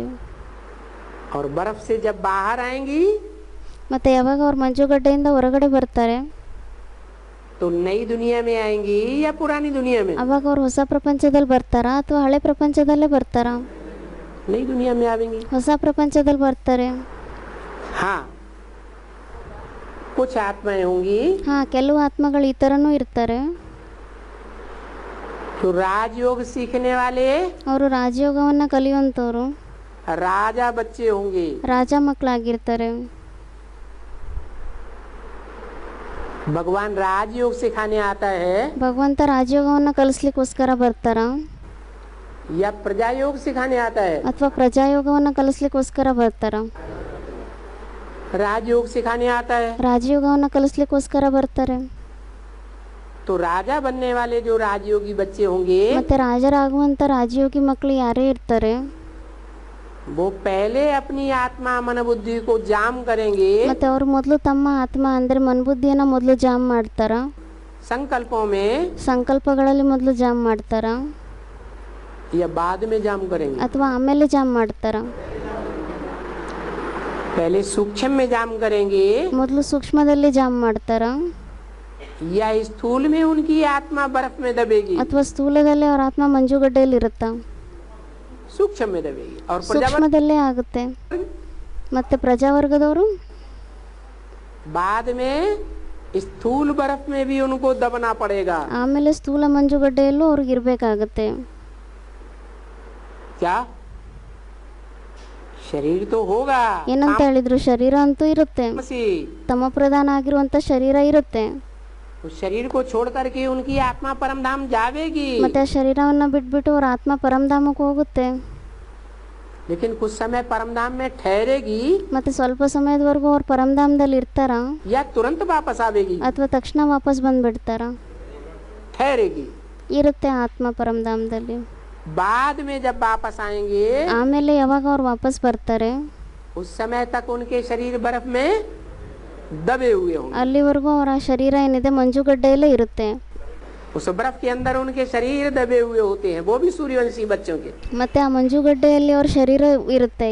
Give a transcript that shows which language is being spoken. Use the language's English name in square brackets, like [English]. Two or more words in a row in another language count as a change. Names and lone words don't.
[Hindi] और बर्फ से जब बाहर आएंगी [Kannada] ಮತ್ತೆ ಯಾವಾಗ ಅವ್ರು ಮಂಜುಗಡ್ಡೆಯಿಂದ ಹೊರಗಡೆ ಬರ್ತಾರೆ [Hindi] तो नई दुनिया में आएंगी या पुरानी दुनिया में? [Kannada] ಅವಾಗ ಅವ್ರು ಹೊಸ ಪ್ರಪಂಚದಲ್ಲಿ ಬರ್ತಾರಾ ಅಥವಾ ಹಳೆ ಪ್ರಪಂಚದಲ್ಲೇ ಬರ್ತಾರಾ? [Hindi] नई दुनिया में आएंगी। [Kannada] ಹೊಸ ಪ್ರಪಂಚದಲ್ಲಿ ಬರ್ತಾರೆ. [Hindi] हाँ, कुछ आत्माएं होंगी [Kannada] ಹಾ, ಕೆಲವು ಆತ್ಮಗಳು ಈ ಥರನೂ ಇರ್ತಾರೆ. [Hindi] तो राजयोग सीखने वाले [Kannada] ಅವರು ರಾಜಯೋಗವನ್ನು ಕಲಿಯುವಂಥವ್ರು [Hindi] राजा बच्चे होंगे। [Kannada] ರಾಜ ಮಕ್ಕಳಾಗಿರ್ತಾರೆ. [Hindi] भगवान राजयोग सिखाने आता है [Kannada] ಭಗವಂತ ರಾಜಯೋಗವನ್ನು ಕಲಿಸ್ಲಿಕ್ಕೋಸ್ಕರ ಬರ್ತಾರ [Hindi] या प्रजा योग सिखाने आता है? [Kannada] ಅಥವಾ ಪ್ರಜಾಯೋಗವನ್ನು ಕಲಿಸ್ಲಿಕ್ಕೋಸ್ಕರ ಬರ್ತಾರ? [Hindi] राजयोग सिखाने आता है। [Kannada] ರಾಜಯೋಗವನ್ನು ಕಲಿಸ್ಲಿಕ್ಕೋಸ್ಕರ ಬರ್ತಾರೆ. [Hindi] तो राजा बनने वाले जो राजयोगी बच्चे होंगे [Kannada] ಮತ್ತೆ ರಾಜರಾಗುವಂತ ರಾಜಯೋಗಿ ಮಕ್ಕಳು ಯಾರೇ ಇರ್ತಾರೆ [Hindi] वो पहले अपनी आत्मा मन बुद्धि को जाम करेंगे। [Kannada] ಮತ್ತೆ ಅವರು ಮೊದಲು ತಮ್ಮ ಆತ್ಮ ಅಂದ್ರೆ ಮನಬುದ್ಧಿಯನ್ನ ಮೊದಲು ಜಾಮ್ ಮಾಡ್ತಾರ, [Hindi] संकल्पों में [Kannada] ಸಂಕಲ್ಪಗಳಲ್ಲಿ ಮೊದಲು ಜಾಮ್ ಮಾಡ್ತಾರ [Hindi] या बाद में जाम करेंगे? [Kannada] ಅಥವಾ ಆಮೇಲೆ ಜಾಮ್ ಮಾಡ್ತಾರ? [Hindi] पहले सूक्ष्म में जाम करेंगे [Kannada] ಮೊದಲು ಸೂಕ್ಷ್ಮದಲ್ಲಿ ಜಾಮ್ ಮಾಡ್ತಾರ [Hindi] या स्थूल में उनकी आत्मा बर्फ में दबेगी? [Kannada] ಅಥವಾ ಸ್ಥೂಲದಲ್ಲಿ ಅವರ ಆತ್ಮ ಮಂಜುಗಡ್ಡೆಯಲ್ಲಿ ಇರುತ್ತಾ? [Hindi] सूक्ष्म में दबेगी। और प्रजावर्ग [Kannada] ಸೂಕ್ಷ್ಮದಲ್ಲೇ ಆಗುತ್ತೆ. ಮತ್ತೆ ಪ್ರಜಾವರ್ಗದವರು [Hindi] बाद में स्थूल बर्फ में भी उनको दबना पड़ेगा। [Kannada] ಆಮೇಲೆ ಸ್ಥೂಲ ಮಂಜುಗಡ್ಡೆಯಲ್ಲೂ ಅವ್ರಿಗೆ ಇರಬೇಕಾಗತ್ತೆ. [Hindi] क्या शरीर तो होगा, [Kannada] ಏನಂತ ಹೇಳಿದ್ರು? ಶರೀರ ಅಂತೂ ಇರುತ್ತೆ, [Hindi] तामसी। [Kannada] ತಮ ಪ್ರಧಾನ ಆಗಿರುವಂತ ಶರೀರ ಇರುತ್ತೆ. [Hindi] उस शरीर को छोड़ करके उनकी आत्मा परम धाम जावेगी। [Kannada] ಮತ್ತೆ ಆ ಶರೀರವನ್ನ ಬಿಟ್ಬಿಟ್ಟು ಅವ್ರ ಆತ್ಮ ಪರಮಧಾಮಕ್ಕೆ ಹೋಗುತ್ತೆ. [Hindi] लेकिन कुछ समय परम धाम में ठहरेगी [Kannada] ಮತ್ತೆ ಸ್ವಲ್ಪ ಸಮಯದವರೆಗೂ ಅವ್ರು ಪರಮಧಾಮದಲ್ಲಿ ಇರ್ತಾರ [Hindi] या तुरंत वापस आवेगी? [Kannada] ಅಥವಾ ತಕ್ಷಣ ವಾಪಸ್ ಬಂದ್ಬಿಡ್ತಾರ? [Hindi] ठहरेगी। [Kannada] ಇರುತ್ತೆ ಆತ್ಮ ಪರಮಧಾಮದಲ್ಲಿ. [Hindi] बाद में जब वापस आएंगे [Kannada] ಆಮೇಲೆ ಯಾವಾಗ ಅವ್ರು ವಾಪಸ್ ಬರ್ತಾರೆ [Hindi] उस समय तक उनके शरीर बर्फ में दबे हुए होंगे। [Kannada] ಅಲ್ಲಿವರೆಗೂ ಅವರ ಶರೀರ ಏನಿದೆ ಮಂಜುಗಡ್ಡೆಯಲ್ಲೇ ಇರುತ್ತೆ. [Hindi] उस बर्फ के अंदर उनके शरीर दबे हुए होते हैं, वो भी सूर्यवंशी बच्चों के। [Kannada] ಮತ್ತೆ ಆ ಮಂಜುಗಡ್ಡೆಯಲ್ಲಿ ಅವ್ರ ಶರೀರ ಇರುತ್ತೆ.